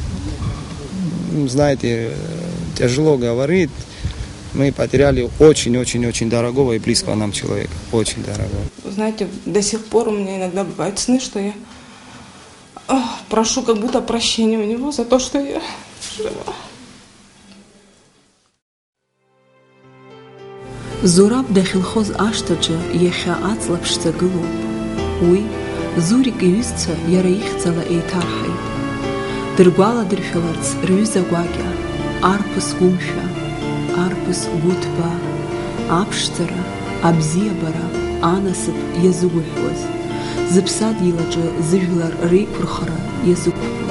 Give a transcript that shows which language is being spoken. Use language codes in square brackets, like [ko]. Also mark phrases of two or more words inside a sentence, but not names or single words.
[ru] Знаете, тяжело говорить. Мы потеряли очень-очень-очень дорогого и близкого нам человека. Очень дорогого. Знаете, до сих пор у меня иногда бывают сны, что я прошу как будто прощения у него за то, что я жива. [ab] Зураб дахьылхоз ашҭаҿы иахьа аҵла ԥшӡа гылоуп. Уи Зурик иҩызцәа иара ихьӡала еиҭарҳаит. Дыргәаладыршәаларц рҩыза гәакьа, арԥыс гәымшәа, арԥыс гәыҭба, аԥшӡара, абзиабара, анасыԥ иазыгәаҳәуаз, зыԥсадгьылаҿы зыжәлар реиқәырхара иазықәԥоз.